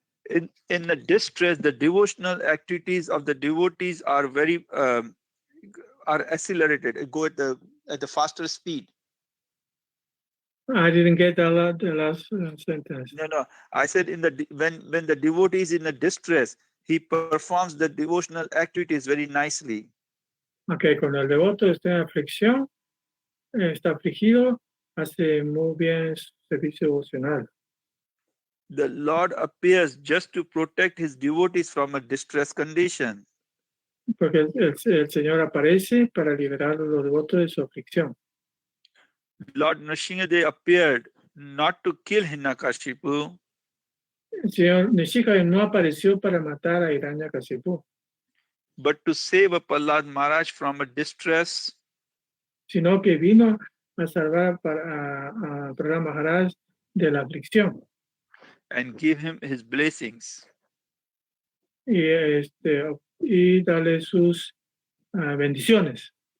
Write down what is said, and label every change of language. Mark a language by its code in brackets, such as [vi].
[en] In the distress, the devotional activities of the devotees are very are accelerated. Go at the faster speed. I didn't get the last sentence. No. I said when the devotee is in a distress, he performs the devotional activities very nicely. [es] Okay, cuando el devoto está en aflicción, está afligido, hace muy bien su servicio devocional. [en] The Lord appears just to protect his devotees from a distress condition. [es] Porque el Señor aparece para liberar a los devotos de su aflicción. [en] Lord Nrsimhadev appeared not to kill Hiranyakashipu, [es] El Señor Nishika no apareció para matar a Hiranyakashipu, [en] but to save a Prahlad Maharaj from a distress [es] sino que vino a salvar a Prahlad Maharaj de la aflicción [en] and give him his blessings. [es] y darle sus bendiciones.